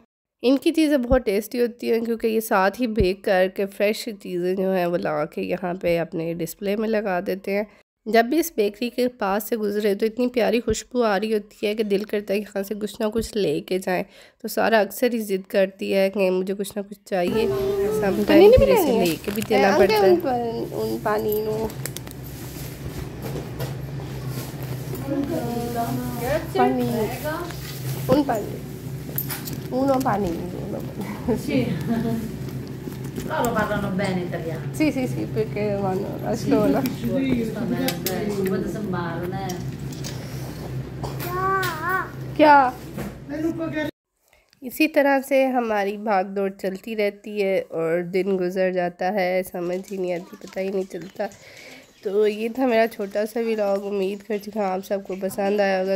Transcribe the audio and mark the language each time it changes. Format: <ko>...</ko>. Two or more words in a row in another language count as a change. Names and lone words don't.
<hi>इनकी चीज़ें बहुत टेस्टी होती हैं क्योंकि ये साथ ही बेक करके फ़्रेश चीज़ें जो हैं वो ला के यहाँ पे अपने डिस्प्ले में लगा देते हैं। जब भी इस बेकरी के पास से गुजरे तो इतनी प्यारी खुशबू आ रही होती है कि दिल करता है कि यहाँ से कुछ ना कुछ लेके जाएं। तो सारा अक्सर ही ज़िद करती है कि मुझे कुछ ना कुछ चाहिए, समटाइम फिर इसे लेके भी देना पड़ता है। उन पानी</hi> <it>Loro parlano bene italiano. Sì, sì, sì, perché vanno a scuola. Potete sembrare,</it> <hi>क्या इसी तरह से हमारी भाग दौड़ चलती रहती है और दिन गुजर जाता है, समझ ही नहीं आती, पता ही नहीं चलता। तो ये था मेरा छोटा सा व्लॉग। उम्मीद करती हूँ आप सबको पसंद आया होगा।</hi>